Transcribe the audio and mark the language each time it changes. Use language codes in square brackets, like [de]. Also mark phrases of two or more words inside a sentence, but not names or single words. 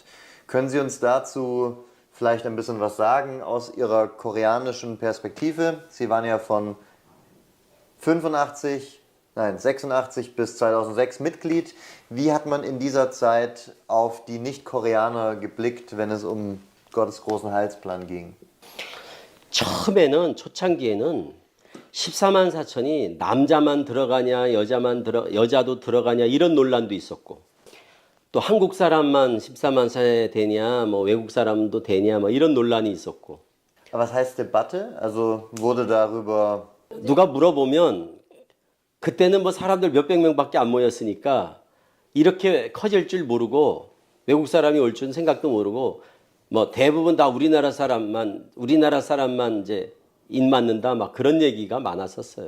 [de] Können Sie uns dazu vielleicht ein bisschen was sagen aus Ihrer koreanischen Perspektive? Sie waren ja von 85 nein, 86 bis 2006 Mitglied. Wie hat man in dieser Zeit auf die Nicht-Koreaner geblickt, wenn es um Gottes großen Heilsplan ging? [ko] 처음에는 초창기에는 14만 4천이 남자만 들어가냐 여자도 들어가냐 이런 논란도 있었고 또 한국 사람만 14만 4에 되냐 뭐 외국 사람도 되냐 뭐 이런 논란이 있었고 [de] Aber was heißt Debatte? Also wurde darüber [ko] 누가 물어보면 그때는 뭐 사람들 몇백 명밖에 안 모였으니까 이렇게 커질 줄 모르고 외국 사람이 올 줄 생각도 모르고 뭐 대부분 다 우리나라 사람만 이제 인 맞는다 막 그런 얘기가 많았었어요.